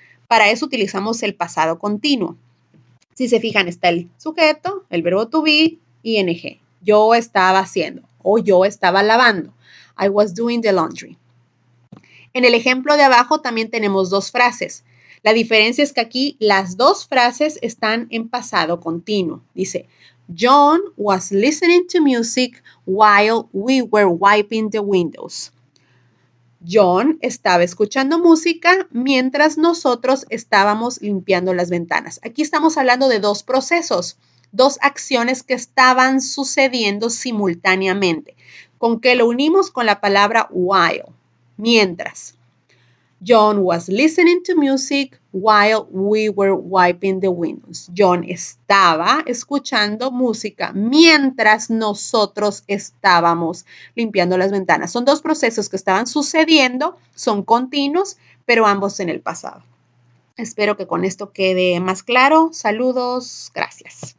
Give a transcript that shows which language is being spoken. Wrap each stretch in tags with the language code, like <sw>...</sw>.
<es>Para eso utilizamos el pasado continuo. Si se fijan, está el sujeto, el verbo to be, ing. Yo estaba haciendo o yo estaba lavando.</es> <en>I was doing the laundry.</en> <es>En el ejemplo de abajo también tenemos dos frases. La diferencia es que aquí las dos frases están en pasado continuo. Dice,</es> <en>John was listening to music while we were wiping the windows.</en> <es>John estaba escuchando música mientras nosotros estábamos limpiando las ventanas. Aquí estamos hablando de dos procesos, dos acciones que estaban sucediendo simultáneamente. ¿Con qué lo unimos? Con la palabra while, mientras.</es> <en>John was listening to music while we were wiping the windows.</en> <es>John estaba escuchando música mientras nosotros estábamos limpiando las ventanas. Son dos procesos que estaban sucediendo, son continuos, pero ambos en el pasado. Espero que con esto quede más claro. Saludos, gracias.</es>